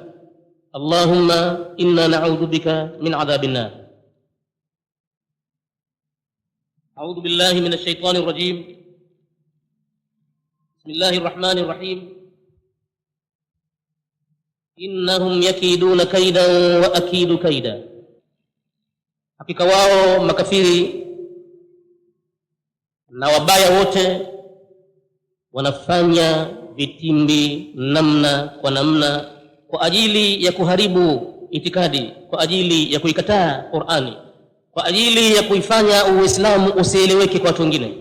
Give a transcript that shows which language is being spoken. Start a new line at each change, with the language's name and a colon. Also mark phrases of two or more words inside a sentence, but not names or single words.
Arabic: اللهم إنا نعوذ بك من عذاب النار. أعوذ بالله من الشيطان الرجيم. بسم الله الرحمن الرحيم. إنهم يكيدون كيدا وأكيد كيدا.
Swahili: Hakika wao makafiri na wabaya wote wanafanya vitimbi namna kwa namna kwa ajili ya kuharibu itikadi, kwa ajili ya kuikataa Qur'ani, kwa ajili ya kuifanya Uislamu usieleweke kwa watu wengine.